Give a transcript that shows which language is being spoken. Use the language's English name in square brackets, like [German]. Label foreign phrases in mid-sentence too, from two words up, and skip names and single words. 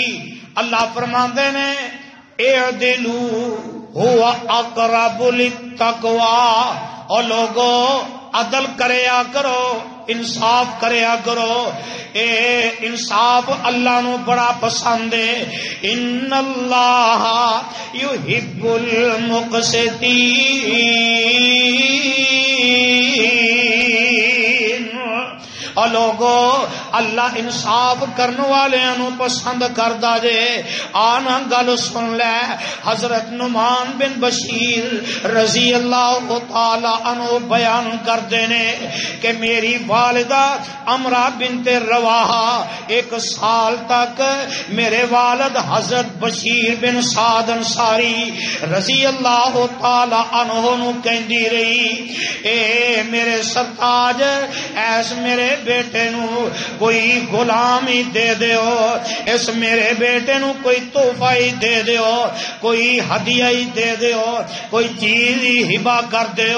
[Punjabi] اللہ فرماندے نے, [Arabic] اعدلوا هو أقرب للتقوى. [Punjabi] اور لوکو عدل کریا کرو، انصاف کریا کرو. اے انصاف اللہ نوں بڑا پسند ہے. [Arabic] إن الله يحب المقسطين. [Punjabi] اور لوکو اللہ انصاف کرنے والے پسند کردا اے. اگلی گل سن لے، حضرت نعمان بن بشیر [Arabic] رضي الله تعالى عنه [Punjabi] بیان کرتے نے کہ میری والدہ عمرہ بنت رواحہ 1 سال تک میرے والد حضرت بشیر بن سعد انصاری [Arabic] رضي الله تعالى عنه [Punjabi] نوں کہندی رہی، اے میرے سرتاج، ایس میرے بیٹے نوں کوئی غلامی دے دیو، اس میرے بیٹے نوں کوئی تحفہ ہی دے دیو، کوئی ہدیہ ہی دے دیو، کوئی چیز ہی ہبہ کر دیو.